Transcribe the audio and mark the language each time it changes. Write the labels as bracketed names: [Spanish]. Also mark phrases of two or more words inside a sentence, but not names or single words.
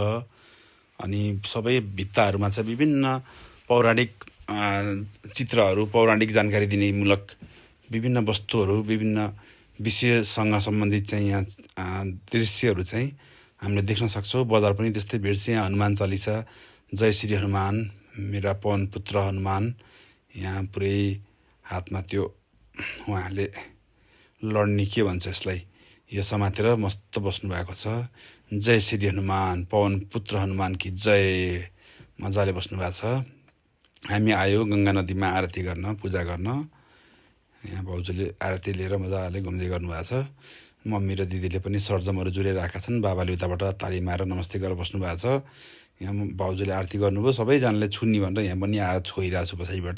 [Nepali] अनि सबै भित्ताहरूमा चाहिँ विभिन्न पौराणिक चित्रहरू, पौराणिक जानकारी दिने मूलक विभिन्न वस्तुहरू विभिन्न विषयसँग सम्बन्धित चाहिँ यहाँ दृश्यहरू चाहिँ हामीले देख्न सक्छौँ। बजार पनि त्यस्तै भिड छ। यहाँ हनुमान चालिसा, [Hindi] जय श्री हनुमान, मेरा पवन पुत्र हनुमान, [Nepali] यहाँ पुरै हातमा त्यो उहाँले लड्ने के भन्छ यसलाई, यो समातेर मस्त बस्नुभएको छ। [Hindi] जय श्री हनुमान, पवन पुत्र हनुमान कि जय, [Nepali] मजाले बस्नुभएको छ। हामी आयो गङ्गा नदीमा आरती गर्न, पूजा गर्न। यहाँ भाउजूले आरती लिएर मजाले घुम्दै गर्नुभएको छ। मम्मी र दिदीले पनि सरजमहरू जुरेरहेका छन्। बाबाले उताबाट ताली मारेर नमस्ते गरेर बस्नुभएको छ। यहाँ भाउजूले आरती गर्नुभयो, सबैजनाले छुन्नी भनेर यहाँ पनि आएर छोइरहेको छु पछाडिबाट।